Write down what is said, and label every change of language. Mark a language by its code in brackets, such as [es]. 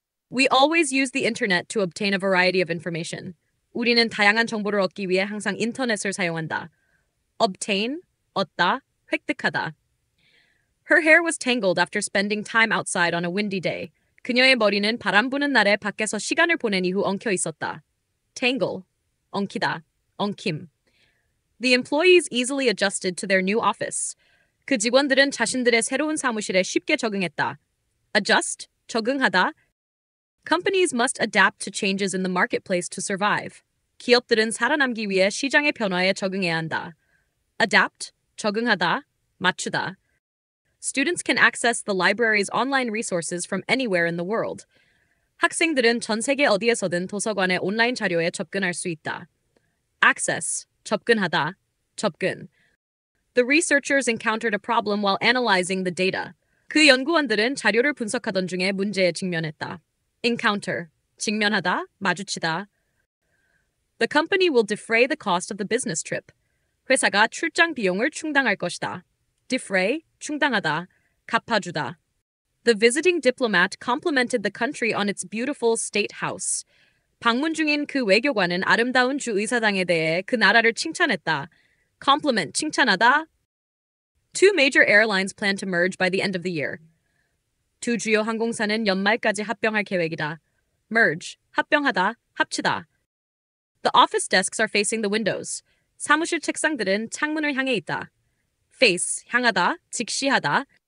[en] We always use the internet to obtain a variety of information. [ko] 우리는 다양한 정보를 얻기 위해 항상 인터넷을 사용한다. Obtain, 얻다, 획득하다. [en] Her hair was tangled after spending time outside on a windy day. [ko] 그녀의 머리는 바람 부는 날에 밖에서 시간을 보낸 이후 엉켜 있었다. Tangle, 엉키다, 엉킴. [en] The employees easily adjusted to their new office. [ko] 그 직원들은 자신들의 새로운 사무실에 쉽게 적응했다. [en] Adjust, 적응하다. Companies must adapt to changes in the marketplace to survive. [ko] 기업들은 살아남기 위해 시장의 변화에 적응해야 한다. Adapt, 적응하다, 맞추다. [en] Students can access the library's online resources from anywhere in the world. [ko] 학생들은 전 세계 어디에서든 도서관의 온라인 자료에 접근할 수 있다. Access, 접근하다, 접근. [en] The researchers encountered a problem while analyzing the data. [ko] 그 연구원들은 자료를 분석하던 중에 문제에 직면했다. Encounter, 직면하다, 마주치다. [en] The company will defray the cost of the business trip. [ko] 회사가 출장 비용을 충당할 것이다. Defray, 충당하다, 갚아주다. [en] The visiting diplomat complimented the country on its beautiful state house. [ko] 방문 중인 그 외교관은 아름다운 주 의사당에 대해 그 나라를 칭찬했다. [en] Compliment, 칭찬하다. Two major airlines plan to merge by the end of the year. [ko] 두 주요 항공사는 연말까지 합병할 계획이다. Merge, 합병하다, 합치다. [en] The office desks are facing the windows. [ko] 사무실 책상들은 창문을 향해 있다. Face, 향하다, 직시하다.